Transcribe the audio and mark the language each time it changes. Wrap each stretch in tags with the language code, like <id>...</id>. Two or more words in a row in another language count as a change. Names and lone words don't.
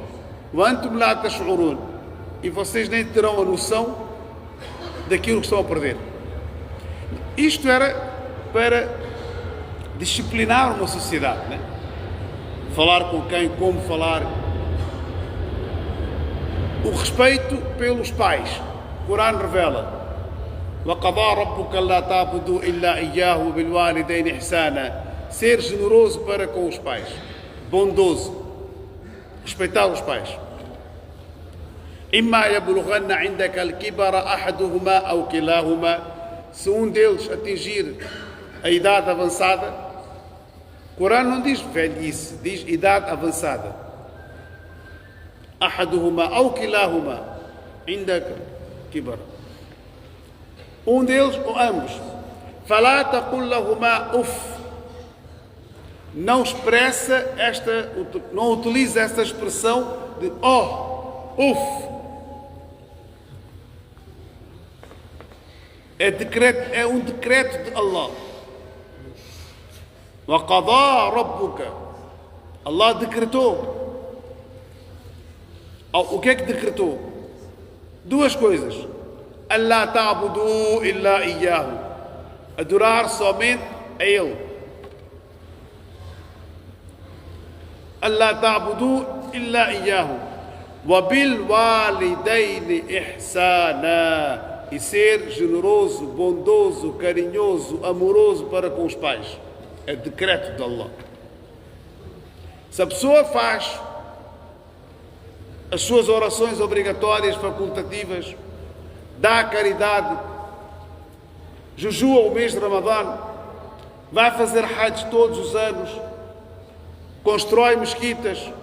<pt>E vocês nem terão a noção daquilo que estão a perder. Isto era para disciplinar uma sociedade, né? Falar com quem, como falar. O respeito pelos pais. O Corão revela:</pt> <ar>وَقَضَى رَبُّكَ أَلَّا تَعْبُدُوا إِلَّا إِيَّاهُ وَبِالْوَالِدَيْنِ إِحْسَانًا.</ar> <pt>Ser generoso para com os pais, bondoso, respeitar os pais.</pt> <ar>إِمَّا يَبْلُغَنَّ عِنْدَكَ الْكِبَرَ أَحَدُهُمَا أَوْ كِلَاهُمَا.</ar> <pt>Se um deles atingir a idade avançada, o Corão não diz velhice, diz idade avançada.</pt> <ar>أحدهما أو كلاهما عندك كبر.</ar> <pt>Um deles ou ambos.</pt> <ar>فلا تقل لهما أف.</ar> <pt>Não expressa não utiliza esta expressão de uf. É um decreto de Allah.</pt> <ar>وقضى ربك.</ar> <pt>Allah decretou. O que é que decretou? Duas coisas.</pt> <ar>أَلَّا تَعْبُدُوا إِلَّا إِيَّاهُ.</ar> <pt>Adorar somente a Ele.</pt> <ar>أَلَّا تَعْبُدُوا إِلَّا إِيَّاهُ وَبِالْوَالِدَيْنِ إِحْسَانًا.</ar> <pt>E ser generoso, bondoso, carinhoso, amoroso para com os pais. É decreto de Allah. Se a pessoa faz as suas orações obrigatórias, facultativas, dá a caridade, jejua o mês de Ramadã, vai fazer Hajj todos os anos, constrói mesquitas,</pt>